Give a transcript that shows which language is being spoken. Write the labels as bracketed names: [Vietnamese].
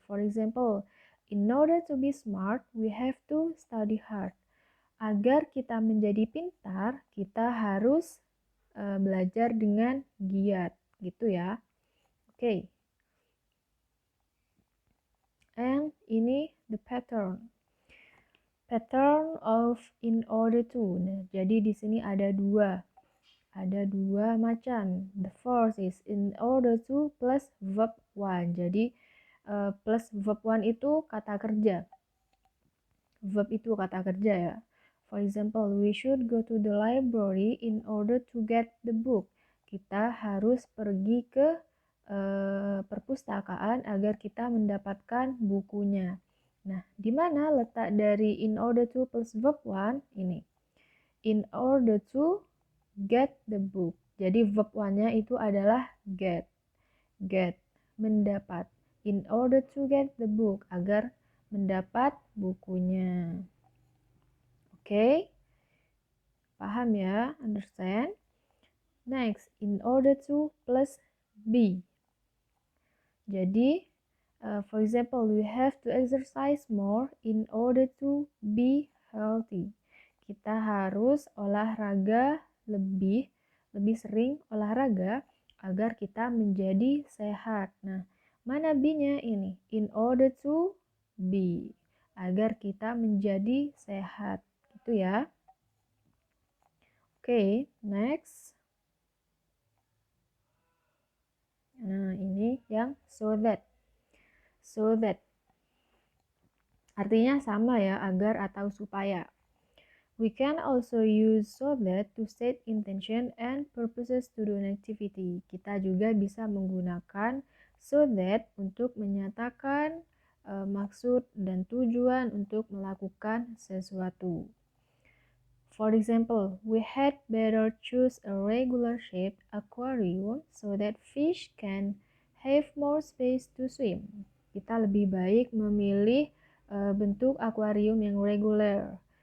[English] For example, in order to be smart, we have to study hard. [Indonesian] Agar kita menjadi pintar, kita harus belajar dengan giat, gitu ya. [English] Okay. And [Indonesian] ini [English] the pattern. Pattern of in order to. [Indonesian] Nah, jadi di sini ada dua macam. [English] The first is in order to plus verb one. [Indonesian] Jadi plus verb one itu kata kerja. [English] Verb [Indonesian] itu kata kerja ya. [English] For example, we should go to the library in order to get the book. [Indonesian] Kita harus pergi ke perpustakaan agar kita mendapatkan bukunya. Nah, di mana letak dari in order to plus verb one? Ini. [English] In order to get the book. [Indonesian] Jadi verb one-nya itu adalah get. [English] Get, mendapat. In order to get the book, [Indonesian] agar mendapat bukunya. [English] Oke? [Indonesian] Paham ya? [English] Understand? Next, in order to plus be. [Indonesian] Jadi, [English] for example, we have to exercise more in order to be healthy. [Indonesian] Kita harus olahraga lebih sering olahraga agar kita menjadi sehat. Nah, mana be-nya ini? [English] In order to be. [Indonesian] Agar kita menjadi sehat. Gitu ya. Oke, next. Nah, ini yang so that. So that. Artinya sama ya, agar atau supaya. [English] We can also use so that to state intention and purposes to do an activity. [Indonesian] Kita juga bisa menggunakan so that untuk menyatakan maksud dan tujuan untuk melakukan sesuatu. [English] For example, we had better choose a regular shaped aquarium so that fish can have more space to swim. [Indonesian] Kita lebih baik memilih bentuk akuarium yang reguler.